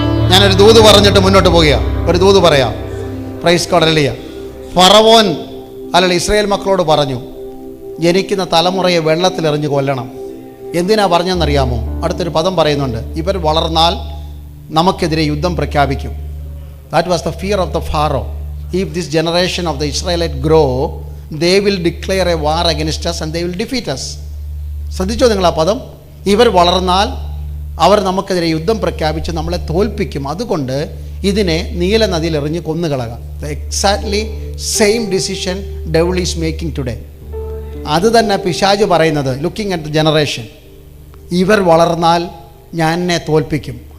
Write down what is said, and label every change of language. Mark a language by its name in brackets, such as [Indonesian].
[Malayalam] ഞാനൊരു ദൂത് പറഞ്ഞിട്ട് മുന്നോട്ട് പോകുക. ഒരു ദൂത് പറയാം. Praise God. ഹല്ലേലൂയ. ഫറവോൻ ഹല്ലേലൂയ ഇസ്രായേൽ മക്കളോട് പറഞ്ഞു, ജനിക്കുന്ന തലമുറയെ വെള്ളത്തിലെറിഞ്ഞ് കൊല്ലണം. എന്തിനാ പറഞ്ഞെന്നറിയാമോ? അടുത്തൊരു പദം പറയുന്നുണ്ട്, ഇവർ വളർന്നാൽ നമുക്കെതിരെ യുദ്ധം പ്രഖ്യാപിക്കും. [English] That was the fear of the Pharaoh. If this generation of the Israelites grow, they will declare a war against us and they will defeat us. [Malayalam] ശ്രദ്ധിച്ചോ നിങ്ങൾ ആ പദം? ഇവർ വളർന്നാൽ അവർ നമുക്കെതിരെ യുദ്ധം പ്രഖ്യാപിച്ച് നമ്മളെ തോൽപ്പിക്കും. അതുകൊണ്ട് ഇതിനെ നീല നദിയിൽ എറിഞ്ഞ് കൊന്നുകളക. [English] Exactly same decision devil is making today. [Malayalam] അത് തന്നെ പിശാച് പറയുന്നത്. [English] looking at the generation, [Malayalam] ഇവർ വളർന്നാൽ ഞാൻ എന്നെ തോൽപ്പിക്കും.